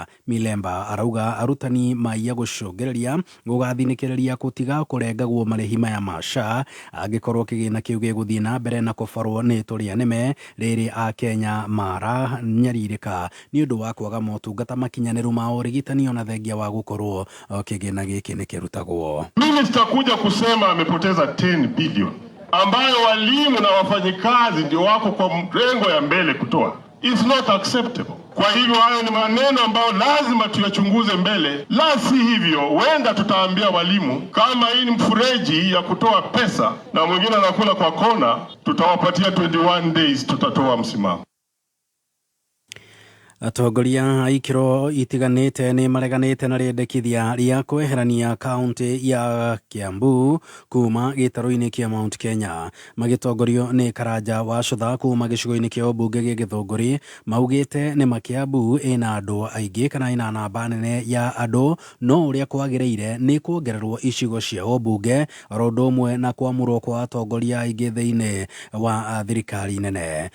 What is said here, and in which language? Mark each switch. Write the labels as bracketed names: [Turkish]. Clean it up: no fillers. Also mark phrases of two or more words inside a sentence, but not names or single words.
[Kikuyu] Milemba arauga arutani maiya gũcũngĩrĩria gũgathinĩkĩrĩria gũtiga kũrengagwo marĩhi maya ma SHA angĩkorwo kĩgĩna kĩu gĩgũthiĩ na mbere na kũbarwo nĩ tũrĩa nĩme rĩrĩ a Kenya mara nyarirĩka nĩ ũndũ wa kwaga motungata makinyanĩru ma ũrigitani ona thengia wa gũkorwo kĩgĩna gĩkĩ nĩ kĩrutagwo. [Swahili] Minister kuja kusema amepoteza 10 billion ambayo walimu na wafanyikazi ndio wako kwa mrengo ya mbele kutoa. [English] It's not acceptable. [Swahili] Kwa hivyo hayo ni maneno ambayo lazima tuyachunguze mbele, la si hivyo wenda tutaambia walimu kama hii ni mfureji ya kutoa pesa na mwingine anakula kwa kona, tutawapatia [English] 21 days, [Swahili] tutatoa msimamo. [Kikuyu] Atongoria a ikĩro itiganĩte nĩ mareganĩte na rĩendekithia rĩa kweherania kaunti ya Kiambu kuma gĩtarũ-inĩ kĩa Mount Kenya. Magĩtongorio nĩ Karanja wa Cutha kuma gĩcigo-inĩ kĩa ũmbunge gĩa Gĩthũngũri maugĩte nĩ Kiambu ĩna andũ aingĩ kana ĩna namba nene ya andũ, no ũrĩa kwagĩrĩire nĩ kuongererwo icigo cia ũmbunge oro ũndũ ũmwe na kwamũrwo kwa atongoria aingĩ thĩinĩ wa thirikari nene.